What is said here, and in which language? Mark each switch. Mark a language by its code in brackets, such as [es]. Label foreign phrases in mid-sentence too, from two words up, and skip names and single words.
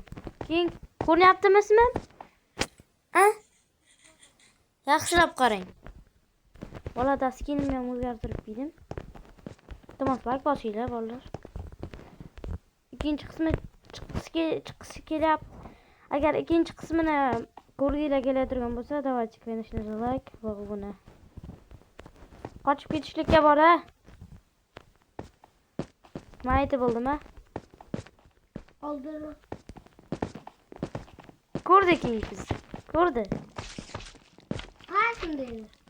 [uz] King ko'ryaptimi ismim? Yaxshilab qarang. Bolada skinimni ham o'zgartirib qo'ydim. Iltimos like bosinglar bolalar. Ikkinchi qismi chiqisi kelyapti. Agar ikkinchi qismini ko'rginglar kelayotgan bo'lsa, [ru] давайте, конечно же, [uz] like va obuna. Qochib ketishlikka bola. Mayda bo'ldimi? Oldi. Ko'rdi King bizni. Ko'rdi. Qaysin dedi?